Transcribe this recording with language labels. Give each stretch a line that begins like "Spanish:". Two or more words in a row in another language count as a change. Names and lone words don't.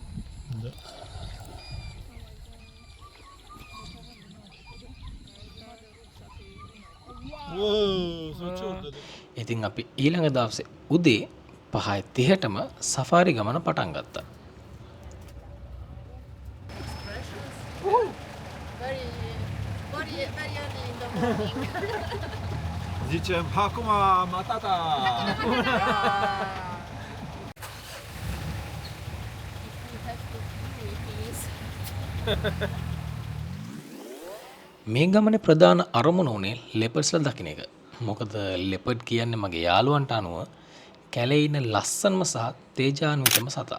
Sinhala: Да. ඉතින් අපි ඊළඟ දවසේ උදේ 5:30ටම සෆාරි ගමන පටන් ගත්තා.
English: Very early in the morning. Zicem, acum matata!
Sinhala: මේ ගමනේ ප්‍රධාන අරමුණ උනේ ලෙපර්ඩ්ස්ලා දකින්න එක. මොකද ලෙපර්ඩ් කියන්නේ මගේ යාළුවන්ට අනුව කැලේ ඉන්න ලස්සනම සහ තේජාන්විතම සතා.